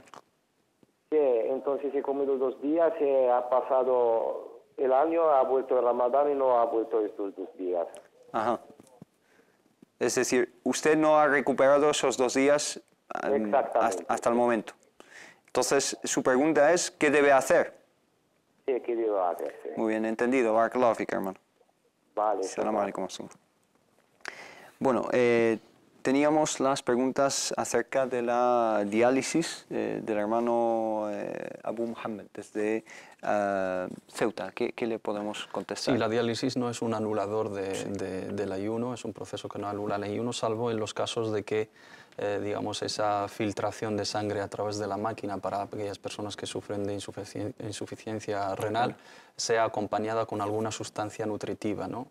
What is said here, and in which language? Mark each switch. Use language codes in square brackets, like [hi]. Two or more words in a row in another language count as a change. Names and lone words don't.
[es] Sí, entonces he comido 2 días, ha pasado el año, ha vuelto el Ramadán y no ha vuelto estos 2 días. Ajá. Es decir, usted no ha recuperado esos 2 días hasta el momento. Entonces, su pregunta es, ¿qué debe hacer? Sí, ¿qué debo hacer? Sí. Muy bien, entendido. [ar] بارك الله فيك, [es] hermano. Vale. [ar] السلام عليكم. [es] Bueno, teníamos las preguntas acerca de la diálisis del hermano Abu Muhammad desde Ceuta. ¿Qué le podemos contestar? Sí, la diálisis no es un anulador del ayuno, es un proceso que no anula el ayuno, salvo en los casos de que digamos, esa filtración de sangre a través de la máquina para aquellas personas que sufren de insuficiencia renal sea acompañada con alguna sustancia nutritiva, ¿no?